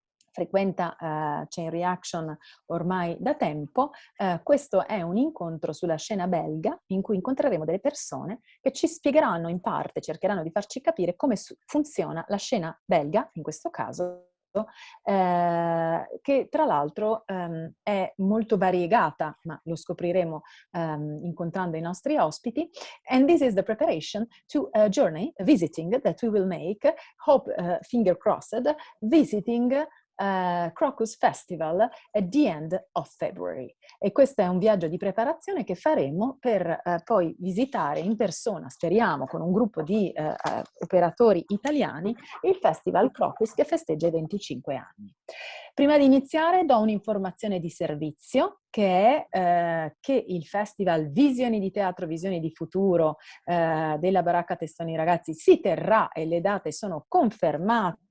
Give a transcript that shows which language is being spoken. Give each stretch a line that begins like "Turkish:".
Italian: frequenta Chain Reaction ormai da tempo, questo è un incontro sulla scena belga in cui incontreremo delle persone che ci spiegheranno in parte, cercheranno di farci capire come funziona la scena belga, in questo caso, che tra l'altro è molto variegata, ma lo scopriremo incontrando i nostri ospiti.
English: And this is the preparation to a journey, a visiting that we will make, hope, finger crossed, visiting Crocus Festival at the end of February.
Italian: E questo è un viaggio di preparazione che faremo per poi visitare in persona, speriamo, con un gruppo di operatori italiani, il Festival Crocus che festeggia i 25 anni. Prima di iniziare do un'informazione di servizio che è che il Festival Visioni di Teatro, Visioni di Futuro della Baracca Testoni Ragazzi si terrà e le date sono confermate.